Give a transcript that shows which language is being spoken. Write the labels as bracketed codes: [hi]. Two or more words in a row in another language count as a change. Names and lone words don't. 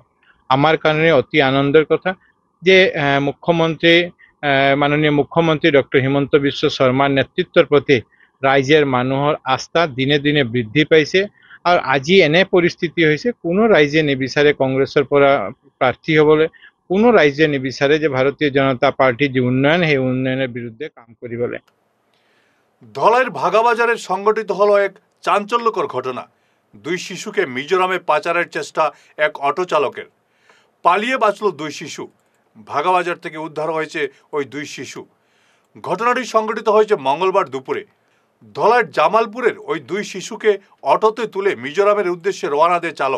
[as] আমাৰ কাৰণে অতি আনন্দৰ কথা যে মুখ্যমন্ত্ৰী মাননীয় মুখ্যমন্ত্ৰী ডক্টৰ হিমন্ত বিশ্ব শৰ্মাৰ নেতৃত্বৰ প্ৰতি ৰাইজৰ মানুহৰ আস্থা দিনে দিনে বৃদ্ধি পাইছে আৰু আজি এনে পৰিস্থিতি হৈছে কোনো ৰাইজে নিবিচাৰে কংগ্ৰেছৰ পৰা প্ৰাৰ্থী হ'বলৈ, কোনো ৰাইজে নিবিচাৰে যে ভাৰতীয় জনতা পাৰ্টিৰ যে উন্নয়ন সেই উন্নয়নের বিরুদ্ধে কাম কৰিবলৈ। [bn] ধলাইয়ের ভাগাবাজারে সংগঠিত হলো এক চাঞ্চল্যকর ঘটনা। 2 শিশুকে মিজোরামে পাচারের চেষ্টা এক অটো চালকের। পালিয়ে বাঁচল 2 শিশু। ভাগাবাজার থেকে উদ্ধার হয়েছে ওই 2 শিশু। ঘটনাটি সংঘটিত হয়েছে মঙ্গলবার দুপুরে। ধলাইয়ের জামালপুরের ওই 2 শিশুকে অটোতে তুলে মিজোরামের উদ্দেশ্যে রওনা দেয় চালক।